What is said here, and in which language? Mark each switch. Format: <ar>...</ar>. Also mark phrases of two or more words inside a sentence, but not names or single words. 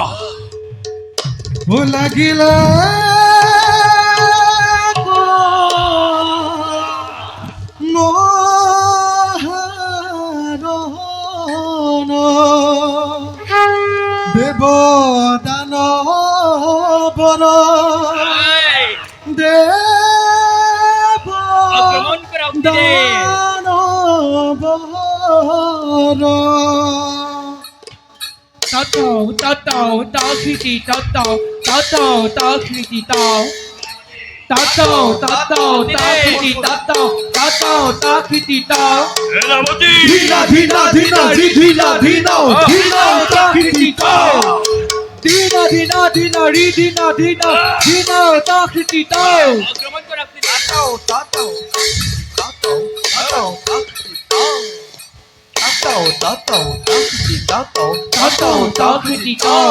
<as>ও লাগিলে দেৱদান বন এই দেৱ আক্ৰমণ কৰা অগ্নিদেৱ দানৱৰ Tatau, tatau, takiti, tatau, tatau, takiti, tau. Tatau, tatau, takiti, tatau, tatau, takiti, tau. সেনাপতি ধীনা ধীনা ধীনা ধীনা ধীনা ধীনা তাকৃতি তাও ধীনা ধীনা ধীনা রি ধীনা ধীনা ধীনা তাকৃতি তাও আক্রমণ কৰা অগ্নিদেৱ তাতাও তাতাও তাতাও তাতাও তাতাও তাতাও Tatau, takiti, tau.</as>